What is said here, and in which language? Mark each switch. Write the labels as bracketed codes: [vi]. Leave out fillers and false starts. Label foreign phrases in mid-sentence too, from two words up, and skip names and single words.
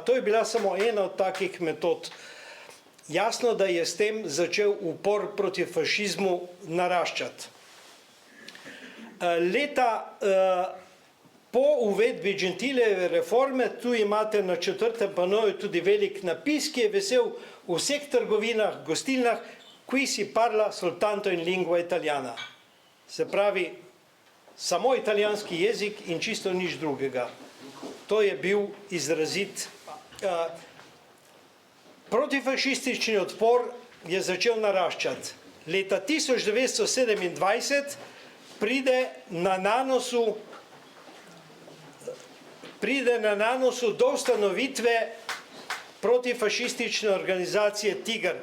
[sl] To je bila samo ena od takih metod. Jasno, da je s tem začel upor proti fašizmu naraščati. Leta po uvedbi Gentileve reforme, tu imate na 4. panoju tudi velik napis, ki je vesel v vseh trgovinah, gostilnah, [it] qui si parla soltanto in lingua italiana. [sl] Se pravi, samo italijanski jezik in čisto nič drugega. To je bil izrazit. Protifašistični odpor je začel naraščati. Leta 1927 pride na Nanosu do ustanovitve protifašistične organizacije Tiger.